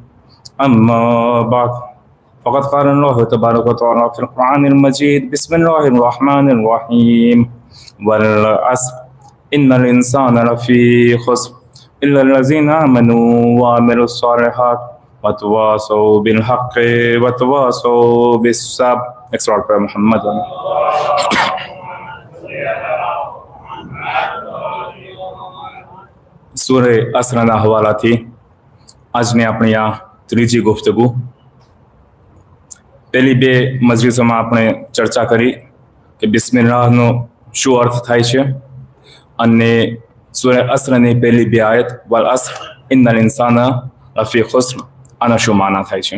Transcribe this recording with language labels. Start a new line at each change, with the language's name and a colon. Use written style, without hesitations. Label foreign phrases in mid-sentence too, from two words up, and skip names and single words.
Arabic: أما بعد، فقد قال الله تبارك وتعالى في القرآن المجيد: بسم الله الرحمن الرحيم. والعصر إن الإنسان لفي خسر إلا الذين آمنوا وعملوا الصالحات وتواصوا بالحق وتواصوا بالصبر. Extra محمد.
Gujarati: સૂરે અસરના હવાલાથી આજની આપણી આ ત્રીજી ગુફ્તગુ. પહેલી બે મજલિસોમાં આપણે ચર્ચા કરી કે બિસ્મિલ્લાહનો શું અર્થ થાય છે અને સૂરે અસરની પહેલી બે આયત
Arabic: والعصر إن الإنسان لفي خسر
Gujarati: આના શું માના થાય છે.